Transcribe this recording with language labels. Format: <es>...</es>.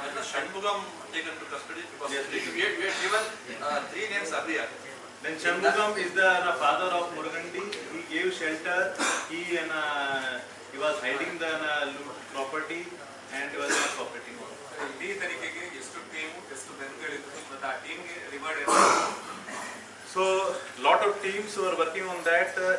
<en>Shanmugam taken to custody because we had given 3 names earlier. Then Shanmugam is the father of Murugandi. He gave shelter. He was hiding the property and he was not cooperating.</en> <kn>ಇಡೀ ತನಿಖೆಗೆ ಎಷ್ಟು team ಎಷ್ಟು ಬೆಂಗಳಿತ್ತು ಮತ್ತು ಆ ಟೀಮ್ಗೆ reward ಏನು?</kn> <en>So lot of teams were working on that.</en>